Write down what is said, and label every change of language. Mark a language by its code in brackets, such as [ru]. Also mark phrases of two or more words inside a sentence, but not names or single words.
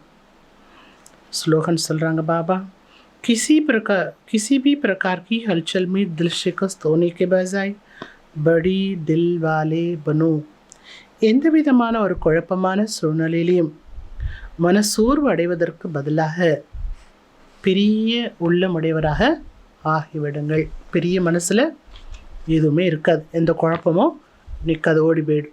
[ta] ஸ்லோகன் சொல்கிறாங்க பாபா. [hi] किसी भी प्रकार की हलचल में दिल शिकस्त होने के बजाय बड़ी दिल वाले बनो. [ta] எந்த விதமான ஒரு குழப்பமான சூழ்நிலையிலையும் மனசோர்வு அடைவதற்கு பதிலாக பெரிய உள்ளமுடையவராக ஆகிவிடுங்கள். பெரிய மனசில் எதுவுமே இருக்காது, எந்த குழப்பமும் நிற்காது, ஓடி போயிடும்.